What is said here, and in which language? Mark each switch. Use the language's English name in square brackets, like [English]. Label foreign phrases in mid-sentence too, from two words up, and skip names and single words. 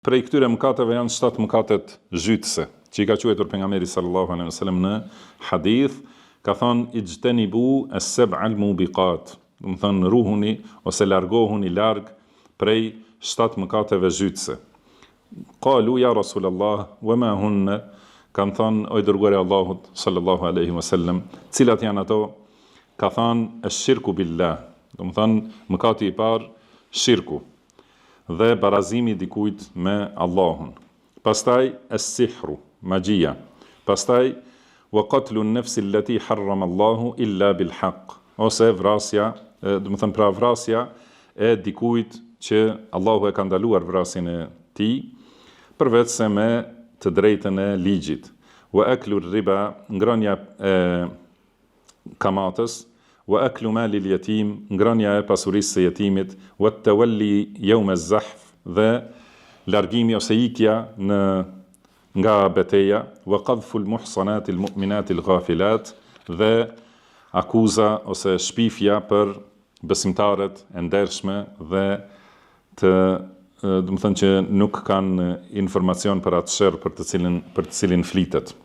[Albanian] Prej këtyre mëkateve janë 7 mëkatet zhytëse, që I ka quajtur pejgamberi [Arabic] صلى الله عليه وسلم [Albanian] në hadith, ka thënë [Arabic] اجتنبوا السبع الموبقات, [Albanian] do të thënë ruhuni ose largohuni larg prej 7 mëkateve zhytëse. [Arabic] قالوا يا رسول الله وما هن, [Albanian] kanë thënë o I dërguari I Allahut [Arabic] صلى الله عليه وسلم, [Albanian] cilat janë ato? Ka thënë [Arabic] الشرك بالله, [Albanian] do të thënë mëkati I parë shirku dhe barazimi dikujt me Allahun. [Arabic] Pastaj السحر, [Albanian] magjia. Pastaj [Arabic] وقتل النفس التي حرم الله إلا بالحق, [Albanian] ose vrasja, do të thënë pra vrasja e dikujt që Allahu e ka ndaluar vrasjen e tij, përveç se me të drejtën e ligjit. [Arabic] وأكل الربا, [Albanian] ngrënia e kamatës, [Arabic] وأكل مال اليتيم, [Albanian] ngrënia e pasurisë së jetimit, [Arabic] والتولي يوم الزحف, [Albanian] dhe largimi ose ikja nga betejë, [Arabic] وقذف المحصنات المؤمنات الغافلات, [Albanian] dhe akuza ose shpifja për besimtarët e ndershme dhe të do të thënë që nuk kanë informacion për atë sherr për të cilin flitet.